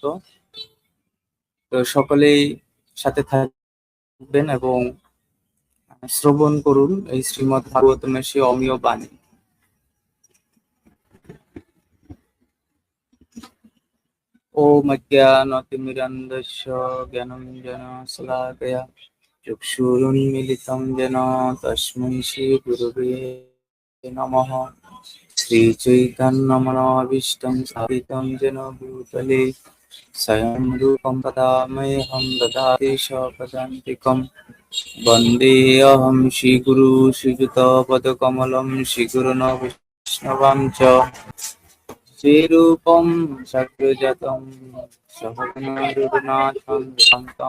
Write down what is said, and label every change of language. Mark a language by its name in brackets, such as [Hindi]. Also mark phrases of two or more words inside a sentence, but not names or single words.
[Bangla] তো সকলেই সাথে থাকবেন এবং শ্রবণ করুন এই শ্রীমদ্ ভাগবতমের সেই অমীয় বাণী। [Sanskrit] ওম অজ্ঞানতিমিরন্ধস্য জ্ঞানাঞ্জনশলাকয়া চক্ষুरुन्मीलितं येन तस्मै श्रीगुरवे नमः। श्रीचैतन्यमनोभीष्टं स्थापितं येन भूतले स्वयं रूपं तदा मह्यं ददाति स्वपदान्तिकं। वन्देऽहं श्रीगुरु श्रीयुतपदकमलं श्रीगुरुन् वैष्णवां च श्रीरूपं सग्रजातं सहगणरघुनाथं तं